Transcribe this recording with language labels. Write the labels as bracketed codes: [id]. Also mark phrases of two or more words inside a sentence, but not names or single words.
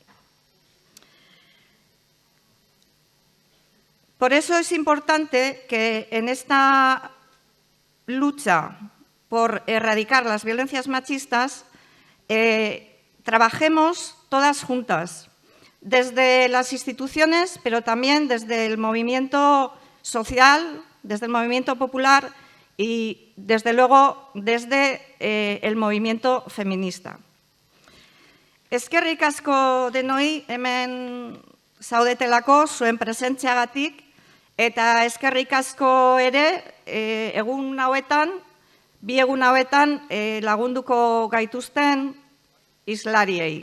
[es] Por eso es importante que en esta lucha por erradicar las violencias machistas trabajemos todas juntas, desde las instituciones, pero también desde el movimiento social, desde el movimiento popular y, desde luego, desde el movimiento feminista. [eu] Eskerrik asko denoi hemen zaudetelako zuen presentziagatik, eta eskerrik asko ere egun hauetan, bi egun hauetan lagunduko gaituzten islariei.